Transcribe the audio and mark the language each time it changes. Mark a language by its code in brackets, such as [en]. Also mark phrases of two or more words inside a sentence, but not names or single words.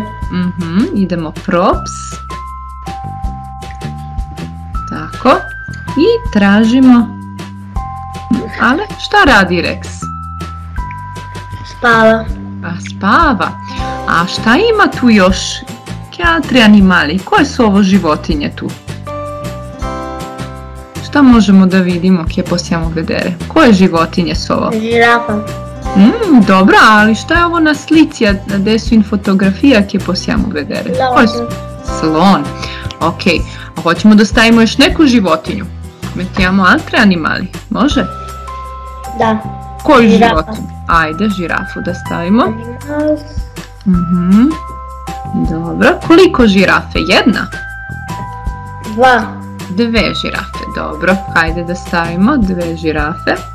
[sr] Idemo props. Tako. I tražimo. Ale šta radi Rex? Spava. Pa spava. A šta ima tu još? [it] Che altri animali? [sr] Koje su ovo životinje tu? Šta možemo da vidimo [it] che possiamo vedere? [sr] Koje životinje su ovo? Žirafa. Dobro, ali šta je ovo na slici? [it] Adesso in fotografia che possiamo vedere? [sr] Slon. Ok, a hoćemo da stavimo još neku životinju. [it] Mettiamo altre animali, [sr] može? Da. Koju životinju? Ajde, žirafu da stavimo. Dobro, koliko žirafe? Jedna? Dve žirafe, dobro. Hajde da stavimo dve žirafe.